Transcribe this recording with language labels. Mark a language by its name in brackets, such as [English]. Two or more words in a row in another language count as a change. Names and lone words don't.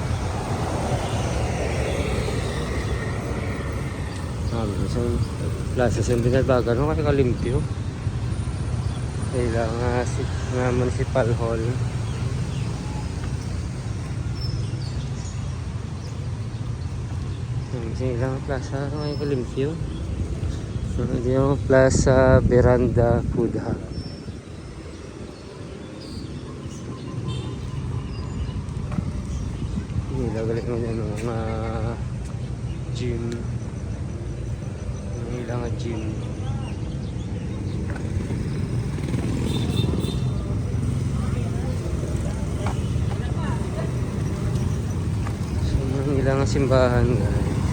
[Hiligaynon] Isang plaza sa Binalbagan, no? Kaya kalimpyo. Ilang municipal hall. Ilang plaza, kaya kalimpyo. [Filipino] Ito yung Plaza Veranda Food Hub. Ilagay mo yung mga gym. [Hiligaynon] Ilang gym. So, ilang simbahan guys.